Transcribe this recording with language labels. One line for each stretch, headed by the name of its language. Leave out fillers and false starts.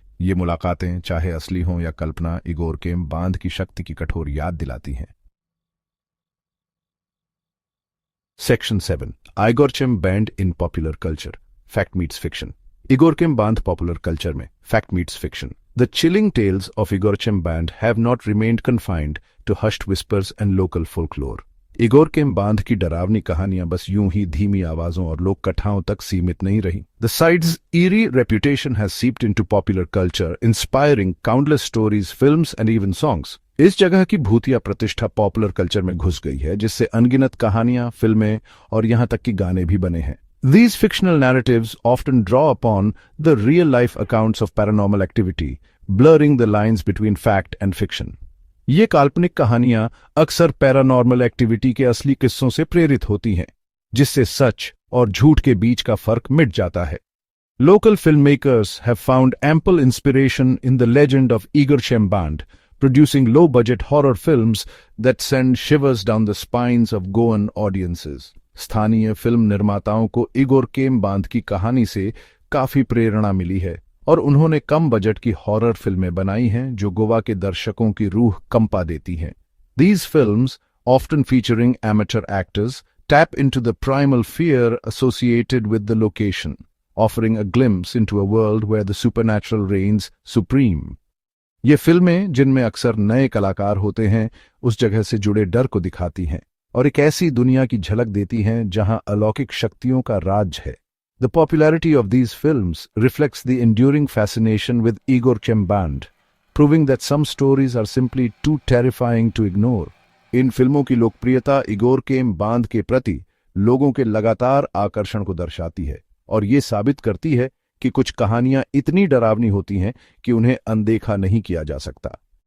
Hindi: ये मुलाकातें, चाहे असली हों या कल्पना, इगोर केम बांध की शक्ति की कठोर याद दिलाती हैं।
English: Section 7, Igor Chem Band in popular culture, fact meets fiction. Igor Chem बांध popular culture में fact meets fiction. The chilling tales of Igor Chem Band have not remained confined to hushed whispers and local folklore.
Hindi: Igor केम बांध की डरावनी कहानियां बस यूं ही धीमी आवाजों और लोक कथाओं तक सीमित नहीं रही।
English: The site's eerie reputation has seeped into popular culture, inspiring countless stories, films and even songs.
Hindi: इस जगह की भूतिया प्रतिष्ठा पॉपुलर कल्चर में घुस गई है, जिससे अनगिनत कहानियां, फिल्में और यहां तक कि गाने भी बने हैं।
English: These fictional narratives often draw upon the real-life accounts of paranormal activity, blurring the lines between fact and fiction.
Hindi: ये काल्पनिक कहानियां अक्सर पैरानॉर्मल एक्टिविटी के असली किस्सों से प्रेरित होती हैं, जिससे सच और झूठ के बीच का फर्क मिट जाता है।
English: Local filmmakers have found ample inspiration in the legend of Igor Chem Band, producing low-budget horror films that send shivers down the spines of Goan audiences.
Hindi: स्थानीय फिल्म निर्माताओं को इगोर केम बांध की कहानी से काफी प्रेरणा मिली है और उन्होंने कम बजट की हॉरर फिल्में बनाई हैं जो गोवा के दर्शकों की रूह कंपा देती हैं।
English: These films, often featuring amateur actors, tap into the primal fear associated with the location, offering a glimpse into a world where the supernatural reigns supreme.
Hindi: ये फिल्में, जिनमें अक्सर नए कलाकार होते हैं, उस जगह से जुड़े डर को दिखाती हैं और एक ऐसी दुनिया की झलक देती हैं जहां अलौकिक शक्तियों का राज है।
English: The popularity of these films reflects the enduring fascination with Igor Chem Band, proving that some stories are simply too terrifying to ignore.
Hindi: इन फिल्मों की लोकप्रियता इगोर केम बांध के प्रति लोगों के लगातार आकर्षण को दर्शाती है और ये साबित करती है कि कुछ कहानियां इतनी डरावनी होती हैं कि उन्हें अनदेखा नहीं किया जा सकता।